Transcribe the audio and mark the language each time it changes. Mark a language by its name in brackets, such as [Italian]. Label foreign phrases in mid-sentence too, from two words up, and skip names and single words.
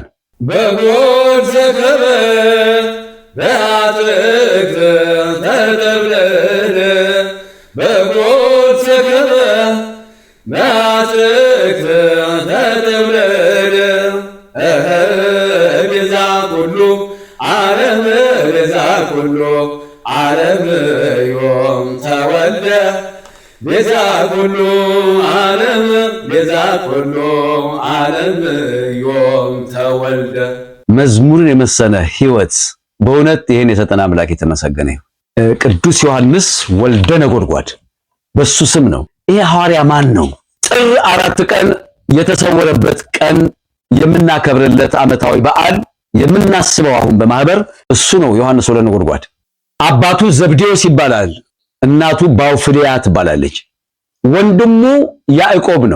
[Amharic] በጎል ዘከበ በአትክልት ተጠብለለ በጎል ዘከበ በአትክልት ተጠብለለ [Geez] ቤዛ ኩሉ ዓለም ቤዛ ኩሉ ዓለም ዮም ተወልደ ቤዛ ኩሉ ዓለም ቤዛ ኩሉ ዓለም ዮም ተወልደ። [Amharic] መዝሙርን የመሰለ ሕይወት በእውነት ይሄን የሰጠን አምላክ የተመሰገነ ይሁን። ቅዱስ ዮሐንስ ወልደ ነጎድጓድ በሱ ስም ነው። ይሄ ሐዋርያ ማን ነው? ጥር 4 ቀን የተሰወረበት ቀን የምናከብርለት ዓመታዊ በዓል የምናስበው አሁን በማህበር እሱ ነው። ዮሐንስ ወልደ ነጎድጓድ አባቱ ዘብዴዎስ ይባላል። እናቱ ባውፍልያ ትባላለች። ወንድሙ ያዕቆብ ነው።